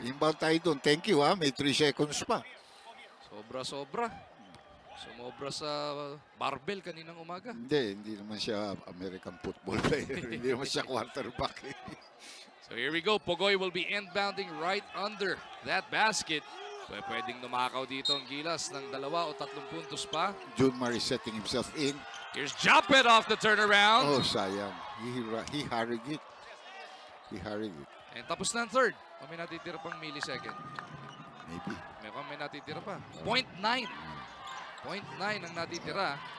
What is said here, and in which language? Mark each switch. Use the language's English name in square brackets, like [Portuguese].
[Filipino] Inbound tayo doon. [English] Thank you, [Filipino] ha. May 3 seconds pa. Sobra. Sumobra sa barbell kaninang umaga. Hindi naman siya American football player. Hindi naman siya quarterback. [English] So here we go. Pogoy will be inbounding right under that basket. [Filipino] Pwedeng numakaw dito ang Gilas ng 2 o 3 puntos pa. [English] Junmar is setting himself in. Here's Japet off the turnaround. Oh, [Filipino] sayang. [English] He hurried it. [Filipino] And tapos na ang third. May natitira pang millisecond. [English] Maybe. [Filipino] May natitira pa. 0.9. 0.9 ang natitira.